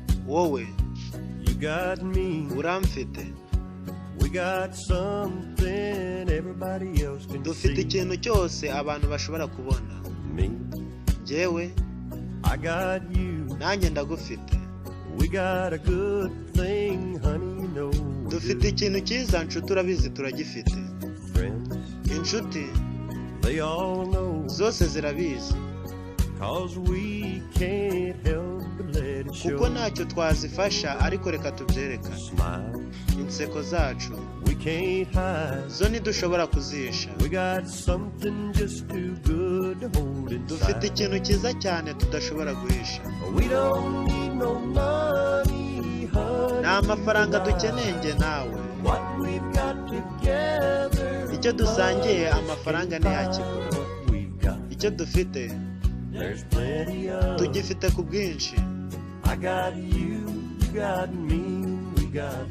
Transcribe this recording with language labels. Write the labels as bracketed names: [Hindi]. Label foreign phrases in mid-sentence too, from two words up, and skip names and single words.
[Kinyarwanda] wowe [English] You got me. [Kinyarwanda] uramfite. [English] We got something everybody else can [Kinyarwanda] Dufite [English] see. [Kinyarwanda] ikintu cyose abantu bashobora kubona. [English] Me, [Kinyarwanda] Njyewe [English] I got you. [Kinyarwanda] nanjye ndagufite. [English] We got a good thing, honey, you know we [Kinyarwanda] Dufite [English] do. [Kinyarwanda] ikintu cyiza nshuti urabizi turagifite. [English] Friends, [Kinyarwanda] Inshuti [English] they all know, [Kinyarwanda] zose zirabizi [English] 'cause we can't help but let it show. [Kinyarwanda] kuko ntacyo twazifasha ariko reka tubyerekane. [English] Smile, [Kinyarwanda] Inseko zacu [English] we can't hide. [Kinyarwanda] zo ntidushobora kuzisha. [English] We got something just too good to hold [Kinyarwanda] Dufite [English] inside. [Kinyarwanda] ikintu cyiza cyane tudashobora guhisha. [English] We don't need no money, honey. [Kinyarwanda] Nta mafaranga dukeneye njye nawe. [English] What we've got together, [Kinyarwanda] Icyo dusangiye amafaranga ntiyakigura. [English] what we've got, [Kinyarwanda] Icyo dufite [English] there's plenty of. [Kinyarwanda] tugifite ku bwinshi. [English] I got you, you got me, we got love.